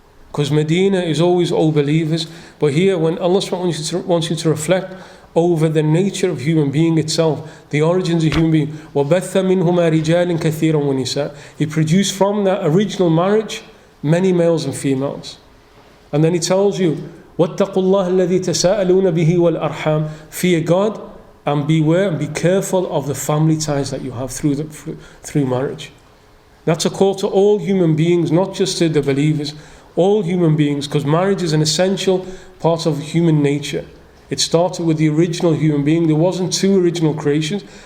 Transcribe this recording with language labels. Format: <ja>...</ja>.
<en>Because Medina is always O believers, but here when Allah wants you to reflect over the nature of human being itself, the origins of human being,</en> <ar>وَبَثَّ مِنْهُمَا رِجَالٍ كَثِيرًا وَنِسَاءً.</ar> <en>He produced from that original marriage many males and females. And then He tells you,</en> <ar>وَاتَّقُوا اللَّهَ الَّذِي تَسَاءَلُونَ بِهِ وَالْأَرْحَامِ.</ar> <en>Fear God and beware and be careful of the family ties that you have through marriage. That's a call to all human beings, not just to the believers, all human beings, because marriage is an essential part of human nature. It started with the original human being. There wasn't 2 original creations.</en>